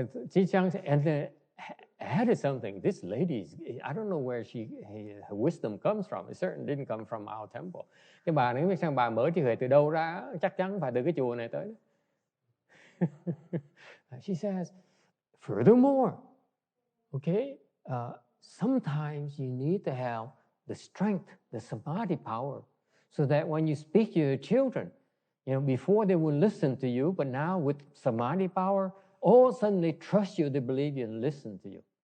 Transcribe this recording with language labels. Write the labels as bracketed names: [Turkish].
[English] She says, and added something. This lady, I don't know where her wisdom comes from. It certainly didn't come from our temple. [Vietnamese] Cái bà này không biết sao bà mở trí huệ từ đâu ra, chắc chắn phải từ cái chùa này tới. [English] She says, furthermore, okay, sometimes you need to have the strength, the samadhi power, so that when you speak to your children, before they will listen to you, but now with samadhi power, all of a sudden they trust you, they believe you, and listen to you.